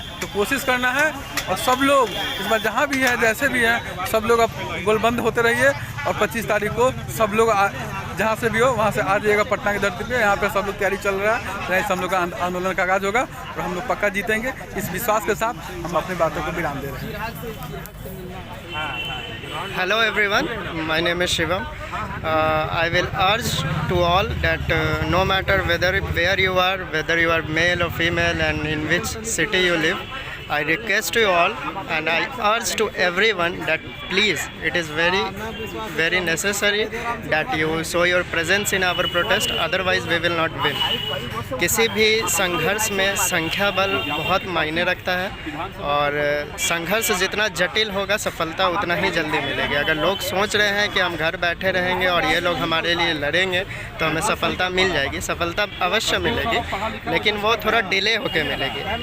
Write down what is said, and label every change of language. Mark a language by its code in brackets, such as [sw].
[hi] तो कोशिश करना है और सब लोग इस बार जहाँ भी है जैसे भी हैं सब लोग अब गोलबंद होते रहिए। और 25 तारीख को सब लोग जहाँ से भी हो वहाँ से आ जाइएगा पटना की धरती पे। यहाँ पे सब लोग तैयारी चल रहा है, जहाँ हम लोग का आंदोलन का आगाज होगा और हम लोग पक्का जीतेंगे। इस विश्वास के साथ हम अपनी बातों को विराम दे रहे हैं। [en] Hello everyone, my name is Shivam. I will urge to all that no matter where you are, whether you are male or female and in which city you live, I request you all and I urge to everyone that please, it is very necessary that you show your presence in our protest, otherwise we will not win. [hi] किसी भी संघर्ष में संख्या बल बहुत मायने रखता है और संघर्ष जितना जटिल होगा सफलता उतना ही जल्दी मिलेगी। अगर लोग सोच रहे हैं कि हम घर बैठे रहेंगे और ये लोग हमारे लिए लड़ेंगे तो हमें सफलता मिल जाएगी, सफलता अवश्य मिलेगी, लेकिन वो थोड़ा डिले होकर मिलेगी।